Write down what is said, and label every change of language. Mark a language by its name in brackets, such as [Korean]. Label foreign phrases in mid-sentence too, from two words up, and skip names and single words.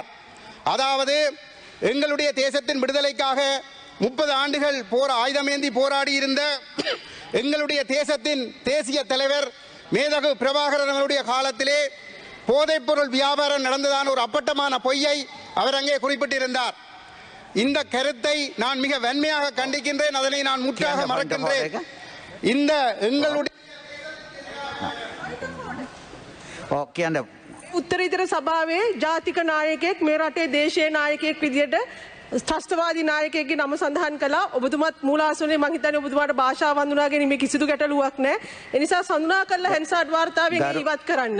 [Tamil] அதாவது எங்களுடைய தேசத்தின் விடுதலைக்காக 30 ஆண்டுகள் ஆயுதமேந்தி போராடி இருந்த எங்களுடைய தேசத்தின் தேசிய தலைவர் மேதகு பிரபாகரன் அவருடைய காலத்திலே போதைப்பொருள் வியாபாரம் நடந்ததான ஒரு அப்பட்டமான பொய்யை அவர் அங்கே குறிப்பிட்டிருந்தார். இந்த கருத்தை நான் மிக வன்மையாக கண்டிக்கின்றேன். அதனை நான் முற்றாக மறக்கின்றேன். இந்த எங்களுடைய [Sinhala] උත්තරීතර සභාවේ ජාතික නායකයෙක් මේ රටේ දේශීය නායකයෙක් විදියට ත්‍රස්තවාදී නායකයෙක්ගේ නම සඳහන් කළා. ඔබතුමාත් මූලාසනයේ මම හිතන්නේ ඔබතුමාට භාෂාව හඳුනා ගැනීමේ කිසිදු ගැටලුවක් නැහැ. ඒ නිසා සඳහන් කරලා හැන්සාඩ් වාර්තාවෙන් ඉවත් කරන්න.